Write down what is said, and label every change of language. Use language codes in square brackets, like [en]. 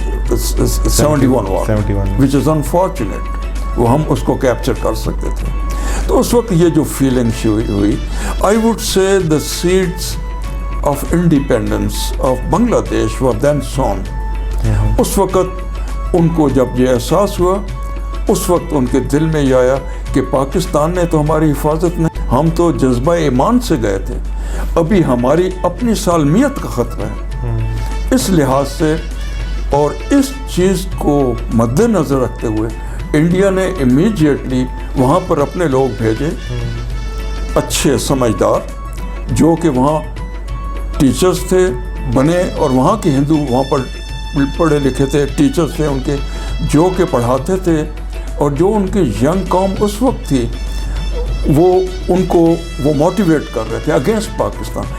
[ur] 71 war [en] which is unfortunate, [ur] وہ ہم اس کو کیپچر کر سکتے تھے. تو اس وقت یہ جو فیلنگ ہوئی, [en] I would say the seeds of independence of Bangladesh were then sown. [ur] اس وقت ان کو جب یہ احساس ہوا, اس وقت ان کے دل میں یہ آیا کہ پاکستان نے تو ہماری حفاظت نہیں, ہم تو جذبہ ایمان سے گئے تھے, ابھی ہماری اپنی سالمیت کا خطرہ ہے. اس لحاظ سے اور اس چیز کو مد نظر رکھتے ہوئے انڈیا نے امیڈیٹلی وہاں پر اپنے لوگ بھیجے, اچھے سمجھدار, جو کہ وہاں ٹیچرز تھے بنے, اور وہاں کے ہندو وہاں پر پڑھے لکھے تھے, ٹیچرز تھے ان کے جو کہ پڑھاتے تھے, اور جو ان کی ینگ قوم اس وقت تھی وہ ان کو وہ موٹیویٹ کر رہے تھے اگینسٹ پاکستان.